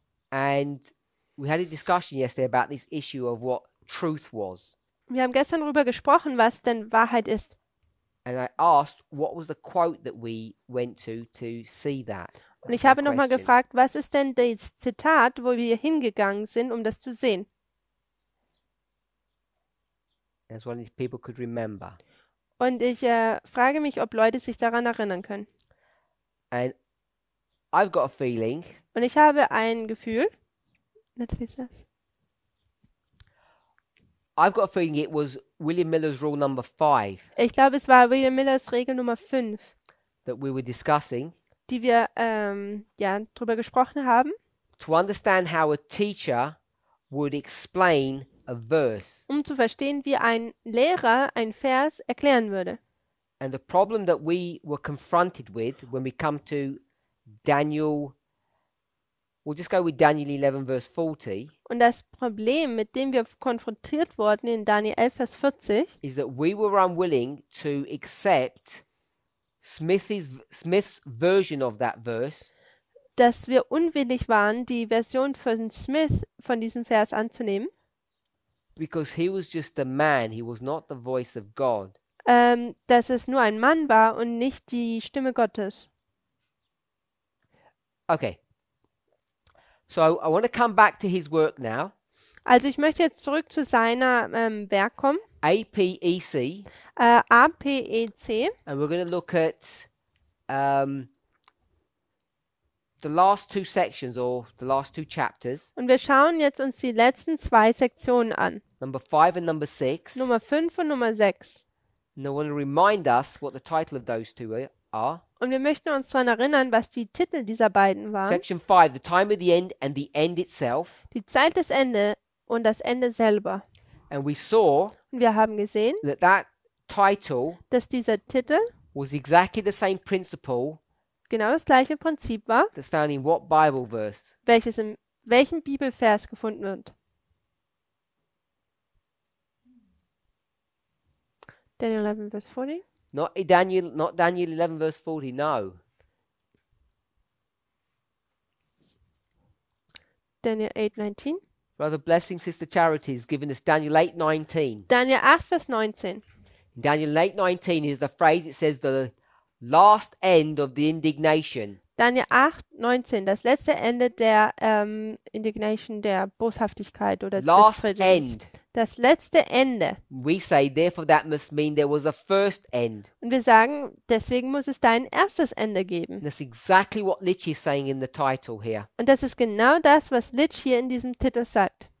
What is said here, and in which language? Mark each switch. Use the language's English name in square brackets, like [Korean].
[English] And we had a discussion yesterday about this issue of what truth was. [German] Wir haben gestern darüber gesprochen, was denn Wahrheit ist. [English] And I asked, what was the quote that we went to see that? [German] Und ich [English] That's my [German] habe nochmal [English] question. [German] gefragt, was ist denn das Zitat, wo wir hingegangen sind, um das zu sehen? [English] As well as people could remember. [German] Und ich frage mich, ob Leute sich daran erinnern können. [English] And I've got a feeling [German] Und ich habe ein Gefühl. [English] Natalie says. I've got a feeling it was William Miller's rule number 5 [German] Ich glaube, es war William Millers Regel Nummer 5, [English] that we were discussing. [German] die wir drüber gesprochen haben, [English] To understand how a teacher would explain a verse. [German] um zu verstehen, wie ein Lehrer ein Vers erklären würde. [English] And the problem that we were confronted with when we come to Daniel, we'll just go with Daniel 11 verse 40, [German] Und das Problem, mit dem wir konfrontiert wurden in Daniel 11, Vers 40, [English] is that we were unwilling to accept Smith's version of that verse [German] dass wir unwillig waren, die Version von Smith von diesem Vers anzunehmen, [English] because he was just a man. He was not the voice of God. [German] dass es nur ein Mann war und nicht die Stimme Gottes. [English] Okay. So I want to come back to his work now. [German] Also ich möchte jetzt zurück zu seiner Werk kommen, [English] APEC, [German] APEC, [English] and we're going to look at the last two sections or the last two chapters, [German] und wir schauen jetzt uns die letzten 2 Sektionen an, [English] number 5 and number 6. [German] Nummer 5 und Nummer 6. [English] And I want to remind us what the title of those two are. [German] Und wir möchten uns daran erinnern, was die Titel dieser beiden waren. [English] Section 5, the time of the end and the end itself. [German] Die Zeit des Ende und das Ende selber. [English] And we saw [German] Und wir haben gesehen, [English] that title [German] dass dieser Titel [English] was exactly the same principle [German] genau das gleiche Prinzip war, [English] that's found in what Bible verse? [German] welches in welchem Bibelvers gefunden wird. Daniel 11, Vers 40. [English] Not Daniel 11 verse 40, no. Daniel 8:19. Brother Blessing, Sister Charity is giving us Daniel 8:19. [German] Daniel 8, Vers 19. [English] In Daniel 8:19 is the phrase, it says the last end of the indignation. [German] Daniel 8, 19. Das letzte Ende der Indignation, der Boshaftigkeit oder des [English] Last [German] Friedens. [English] end. [German] Das letzte Ende. [English] We say, therefore, that must mean there was a first end. [German] Und wir sagen, deswegen muss es da ein erstes Ende geben. [English] And that's exactly what Lich is saying in the title here. [German] Und das ist genau das, was Litsch hier in diesem Titel sagt.